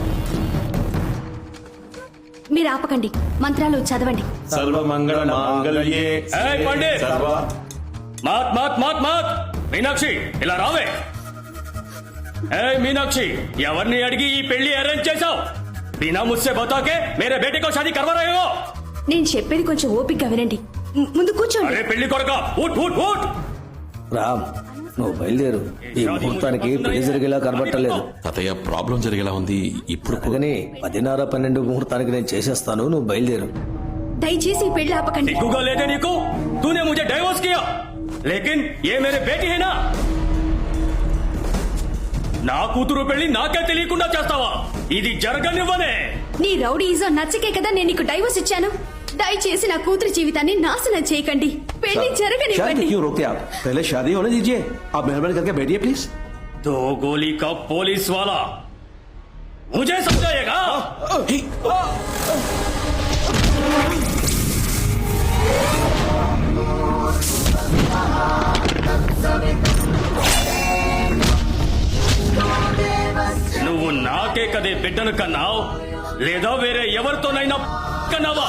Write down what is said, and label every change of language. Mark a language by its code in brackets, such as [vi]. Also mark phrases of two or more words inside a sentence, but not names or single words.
[te] మీరు ఆపకండి, మంత్రాలు చదవండి. [sa] సర్వమంగళ మాంగళ్యే [te] ఏయ్ పండిత్, [sa] సర్వ. [hi] मत मत मत मत. [te] మీనాక్షి ఇలా రావే. ఏయ్ మీనాక్షి, ఎవరిని అడిగి ఈ పెళ్లి అరేంజ్ చేశావు? [hi] बिना मुझसे बताके मेरे बेटे को शादी करवा रहे हो. [te] నేను చెప్పేది కొంచెం ఓపికగా వినండి. ముందు కూర్చోండి. అరే పెళ్లి కొడక, [hi] उठ उठ उठ. [te] రామ్, నువ్వు బయలుదేరు. ఈ ముహూర్తానికి పెళ్లి జరిగేలా కనబట్టలేదు. తాతయ్య, ప్రాబ్లం జరిగేలా ఉంది. ఇప్పుడు అందుకని 10:30-12 ముహూర్తానికి నేను చేసేస్తాను, నువ్వు బయలుదేరు. దయచేసి ఈ పెళ్లి ఆపకండి. [hi] दिखूगा लेते नहीं को, तूने मुझे डाइवोर्स किया, लेकिन ये मेरे बेटी है ना. [te] నా కూతురు పెళ్లి నాకే తెలియకుండా చేస్తావా? ఇది జరగనివ్వనే. నీ రౌడీజో నచ్చకే కదా నేను నీకు డైవోర్స్ ఇచ్చాను. దయచేసి నా కూతురు జీవితాన్ని నాశనం చేయకండి. పెళ్లి జరగనివ్వండి. [hi] क्यों रोकते आप? पहले शादी होने दीजिए. आप मेहरबानी करके बैठिए प्लीज. दो गोली का पुलिस वाला मुझे समझाएगा. [te] నువ్వు నాకే కదే బిడ్డను కన్నావు, లేదా వేరే ఎవరితోనైనా కన్నావా?